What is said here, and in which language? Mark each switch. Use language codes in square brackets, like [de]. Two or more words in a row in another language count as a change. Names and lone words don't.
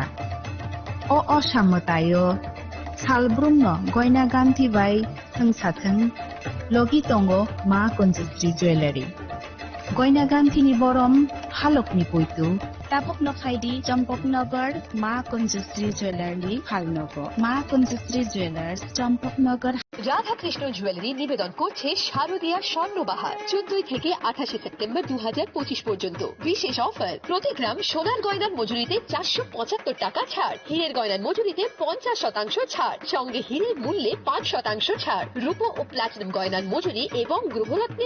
[trp] O samatayo salbrumno goina ganti bai thangsathang logi tongo Ma Kunjasri Jewelry. Goina ganti ni borom halok ni puitu tapok no khaidi Champaknagar Ma Kunjasri Jewelry Halnogo. Ma Kunjasri Jewelers Champaknagar [bn] রাধা কৃষ্ণ জুয়েলারি নিবেদন করছে শারদীয়া স্বর্ণবাহার 14 থেকে 28 সেপ্টেম্বর 2025 পর্যন্ত বিশেষ অফার প্রতি গ্রাম সোনার গয়নার মজুরিতে 475 টাকা ছাড় হীরের গয়নার মজুরিতে 50% ছাড় সঙ্গে হীরের মূল্যে 5% ছাড় রূপো ও প্লাটিনাম গয়নার মজুরি এবং গ্রহরত্নের